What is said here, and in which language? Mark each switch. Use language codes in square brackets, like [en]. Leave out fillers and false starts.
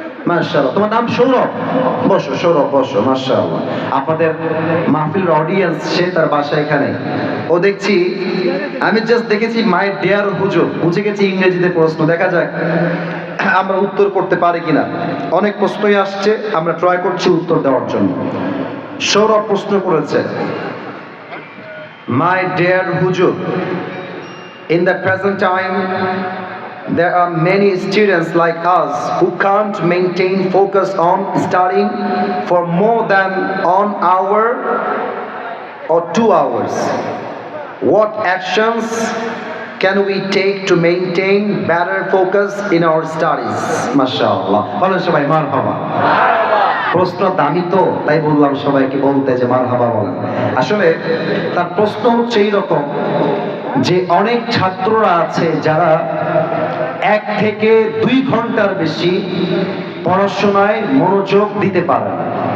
[bn] মাশাআল্লাহ। তোমার নাম সৌরভ? বসো সৌরভ, বসো। মাশাআল্লাহ। আপনাদের মাহফিলের অডিয়েন্স, সে তার বাসা এখানে। ও দেখছি, আমি জাস্ট দেখেছি মাই ডিয়ার হুজুর, বুঝে গেছি ইংরেজিতে প্রশ্ন। দেখা যাক আমরা উত্তর করতে পারি কিনা। অনেক প্রশ্নই আসছে, আমরা ট্রাই করছি উত্তর দেওয়ার জন্য। সৌরভ প্রশ্ন করেছে, [en] My dear Hujur, in the present time, there are many students like us who can't maintain focus on studying for more than 1 hour or 2 hours. What actions can we take to maintain better focus in our studies? [bn] MashaAllah. বলেন সবাই মারহাবা। প্রশ্ন দামি তো, তাই বললাম সবাইকে বলতে যে মারহাবা বলেন। আসলে তার প্রশ্ন হচ্ছে এইরকম যে অনেক ছাত্ররা আছে যারা 1 থেকে 2 ঘন্টার বেশি পড়াশোনায় মনোযোগ দিতে পারে না।